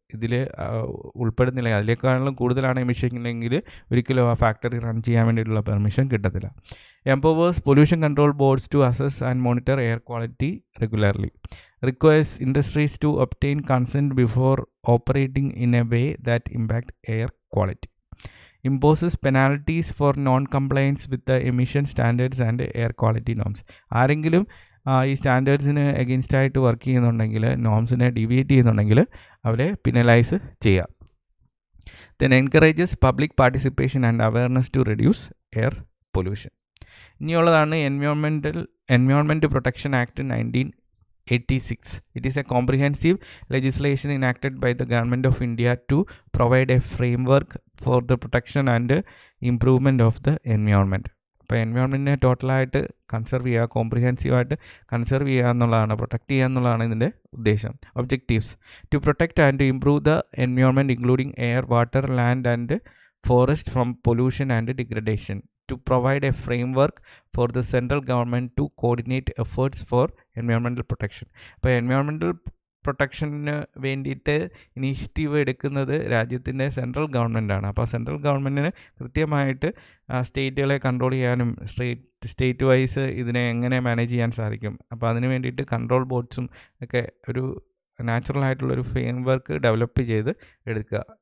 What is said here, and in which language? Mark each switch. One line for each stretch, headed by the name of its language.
Malayalam: ഇതിൽ ഉൾപ്പെടുന്നില്ല, അതിലേക്കാളും കൂടുതലാണ് എമിഷൻ എങ്കിൽ ഒരിക്കലും ആ ഫാക്ടറി റൺ ചെയ്യാൻ വേണ്ടിയിട്ടുള്ള പെർമിഷൻ കിട്ടത്തില്ല.
English: Empowers pollution control boards to assess and monitor air quality regularly. Requires industries to obtain consent before operating in a way that impact air quality. imposes penalties for non-compliance with the emission standards and air quality norms.
Malayalam: ആരെങ്കിലും ഈ സ്റ്റാൻഡേർഡ്സിന് against ആയിട്ട് work ചെയ്യുന്നുണ്ടെങ്കിൽ, നോംസിനെ deviate ചെയ്യുന്നുണ്ടെങ്കിൽ അവരെ പിനലൈസ് ചെയ്യാം.
English: Then encourages public participation and awareness to reduce air pollution.
Malayalam: ഇനിയുള്ളതാണ് environment protection act 1986.
English: It is a comprehensive legislation enacted by the Government of India to provide a framework for the protection and improvement of the environment.
Malayalam: അപ്പോൾ എൻവയോൺമെൻറ്റിനെ ടോട്ടലായിട്ട് conserve ചെയ്യുക, കോംപ്രിഹെൻസീവായിട്ട് conserve ചെയ്യുക എന്നുള്ളതാണ്, protect ചെയ്യുക എന്നുള്ളതാണ് ഇതിൻ്റെ ഉദ്ദേശം.
English: Objectives: to protect and improve the environment including air, water, land and forest from pollution and degradation. To provide a framework for the central government to coordinate efforts for environmental protection. അപ്പോൾ environmental
Malayalam: പ്രൊട്ടക്ഷന് വേണ്ടിയിട്ട് initiative എടുക്കുന്നത് രാജ്യത്തിൻ്റെ central ഗവൺമെൻറ്റാണ്. അപ്പോൾ central ഗവൺമെൻറ്റിന് കൃത്യമായിട്ട് സ്റ്റേറ്റുകളെ control ചെയ്യാനും state vice ഇതിനെ എങ്ങനെ മാനേജ് ചെയ്യാൻ സാധിക്കും, അപ്പോൾ അതിന് വേണ്ടിയിട്ട് കൺട്രോൾ ബോർഡ്സും ഒക്കെ ഒരു നാച്ചുറൽ ആയിട്ടുള്ളൊരു ഫ്രെയിം വർക്ക് ഡെവലപ്പ് ചെയ്ത് എടുക്കുക.